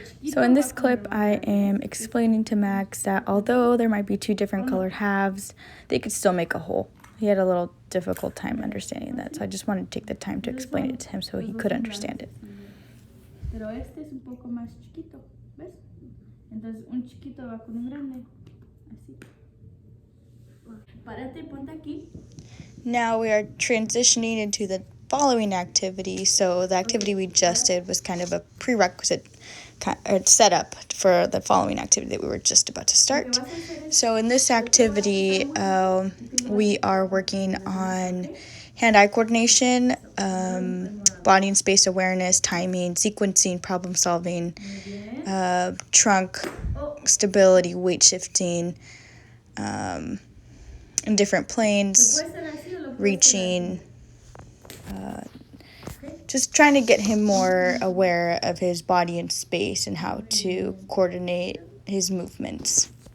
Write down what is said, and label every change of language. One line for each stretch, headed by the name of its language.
English: So in this clip, I am explaining to Max that although there might be two different colored halves, they could still make a whole. He had a little difficult time understanding that, so I just wanted to take the time to explain it to him so he could understand it.
Spanish: Pero este es un poco más chiquito, ¿ves? Entonces un chiquito va con un grande, así. Párate, ponte aquí.
English: Now we are transitioning into the following activity. So the activity we just did was kind of a prerequisite setup for the following activity that we were just about to start. So in this activity, we are working on hand-eye coordination, body and space awareness, timing, sequencing, problem solving, trunk stability, weight shifting, in different planes, reaching, just trying to get him more aware of his body and space and how to coordinate his movements.